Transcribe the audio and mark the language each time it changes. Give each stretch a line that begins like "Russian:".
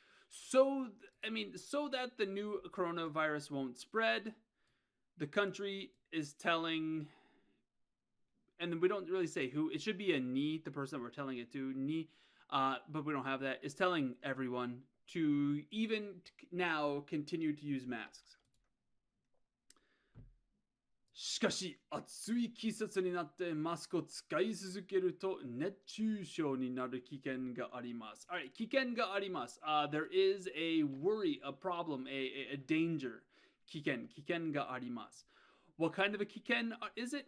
English: So that the new coronavirus won't spread, the country is telling, and we don't really say who, it should be a ni, the person that we're telling it to, ni, but we don't have that, is telling everyone to even now continue to use masks.
Japanese: しかし、暑い季節になってマスクを使い続けると熱中症になる危険があります。 Alright, 危険があります。
English: There is a worry, a problem, a danger.
Japanese: 危険があります。
English: What kind of a 危険 is it?